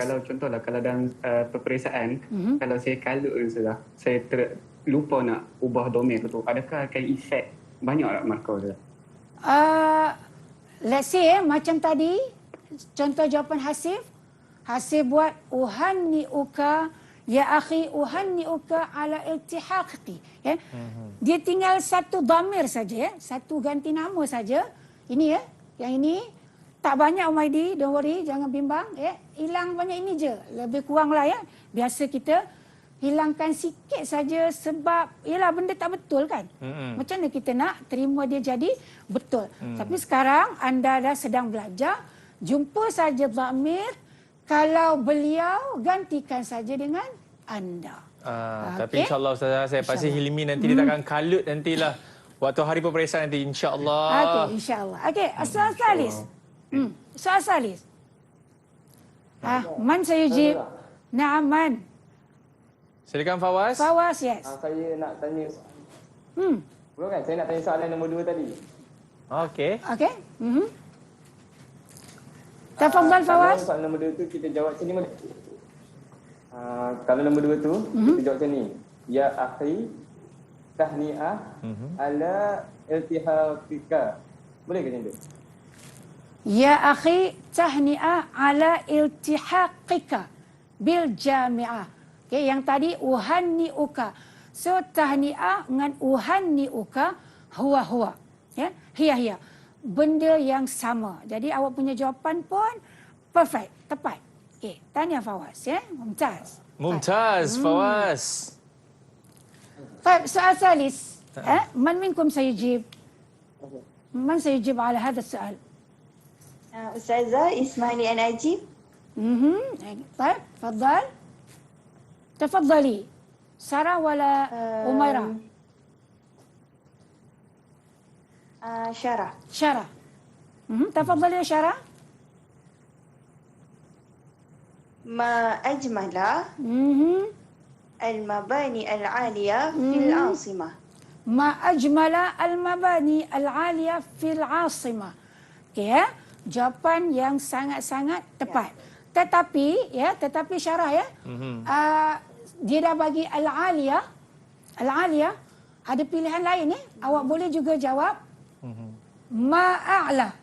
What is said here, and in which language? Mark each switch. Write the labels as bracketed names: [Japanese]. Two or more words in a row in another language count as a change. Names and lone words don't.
[Malay] Kalau contohlah, kalau dalam peperiksaan, kalau saya kalut Ustazah, saya lupa nak ubah dhamir tu, adakah akan efek banyak tak markah Ustazah? [English] Let's say, [Malay] macam tadi, contoh jawapan Hasif. Hasif buat, [Arabic] أهنئك، يا أخي أهنئك على التحاقتي. يا? [Malay] Dia tinggal satu dhamir saja, satu ganti nama saja. Ini ya, yang ini tak banyak Umaydi, [English] don't worry, [Malay] jangan bimbang. Hilang banyak ini je, lebih kurang lah ya. Biasa kita hilangkan sikit saja sebab ialah benda tak betul kan. Macam mana kita nak terima dia jadi betul. Tapi sekarang anda dah sedang belajar, jumpa saja dhamir, kalau beliau gantikan saja dengan anda. Tapi insyaAllah Ustazah, saya pasti Hilmi nanti dia takkan kalut nantilah waktu hari peperiksaan nanti, insyaAllah. Okey, insyaAllah. Okey, [Arabic] سؤال ثالث. سؤال ثالث. من سيجيب? نعم، من. [Malay] Silakan Fawaz. Fawaz, yes. Saya nak tanya belum kan? Saya nak tanya soalan nombor 2 tadi. Okey. Tafadhal Fawaz. Kalau soalan nombor 2 tu kita jawab sini boleh? Kalau nombor 2 tu kita jawab macam ni. [Arabic] يا أخي تهنئة على التحاقك. [Malay] Boleh ke macam tu? [Arabic] يا أخي تهنئة على التحاقك بالجامعة. [Malay] Okay, yang tadi uhanni'uka. So tahni'ah dengan uhanni'uka huwa. Ya, hiya. Benda yang sama. Jadi awak punya jawapan pun perfect, tepat. Okey, tanya Fawaz ya. Mumtaz. Fawaz. Baik, [Arabic] سؤال ثالث. من منكم سيجيب? من سيجيب على هذا السؤال? أستاذة، اسمحي لي أن أجيب. [Malay] Baik, [Arabic] tafadhal. تفضلي سارة ولا أميرة؟ شارة. تفضلي يا شارة. ما أجمل المباني العالية في العاصمة. ما أجمل المباني العالية في العاصمة. [Malay] Okay, ya? Jawapan yang sangat-sangat tepat. Tetapi Syarah ya, dia dah bagi al-aliyah. Al-aliyah ada pilihan lain ya. Awak boleh juga jawab ma'a'la.